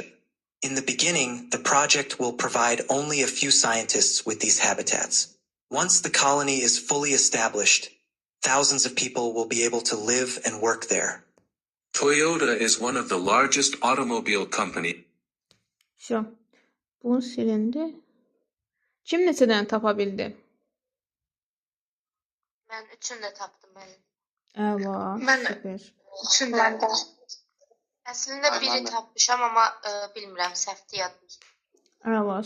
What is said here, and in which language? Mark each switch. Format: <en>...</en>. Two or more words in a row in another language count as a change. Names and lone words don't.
<en>In the beginning, the project will provide only a few scientists with these habitats. Once the colony is fully established, thousands of people will be able to live and work there. Toyota is one of the largest automobile companies.</en> <az>Bu silindi. Kim neçədən tapa bildi? Mən üçünü də tapdım. Süper. Üçündən də. Əslində biri tapmışam, amma bilmirəm, səhvdir yadımda.</az>